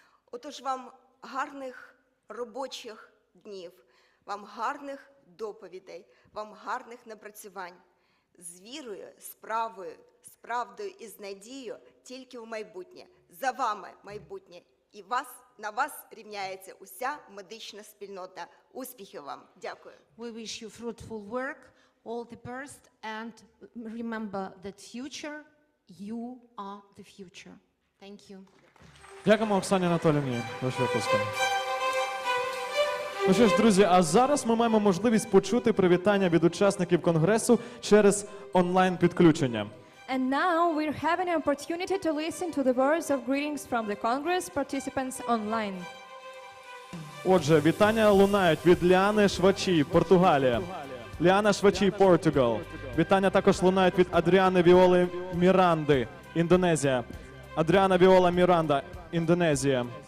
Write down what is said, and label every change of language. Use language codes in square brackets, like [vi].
[uk] Отож, вам гарних робочих днів, вам гарних доповідей, вам гарних напрацювань. З вірою, з правдою і з надією тільки в майбутнє. За вами майбутнє. І на вас рівняється уся медична спільнота. Успіхів вам. Дякую. [en] We wish you fruitful work, all the best, and remember that future, you are the future. Thank you. [uk] Дякуємо Оксані Анатоліївні. Ваші опуски. Ну що ж, друзі, а зараз ми маємо можливість почути привітання від учасників конгресу через онлайн-підключення. [en] And now we're having an opportunity to listen to the words of greetings from the Congress participants online. [uk] Отже, вітання лунають від Ліани Швачі, Португалія. Ліана Швачі, Португал. Вітання також лунають від Адріани Віоли Міранди, Індонезія. Адріана Віола Міранда, Індонезія.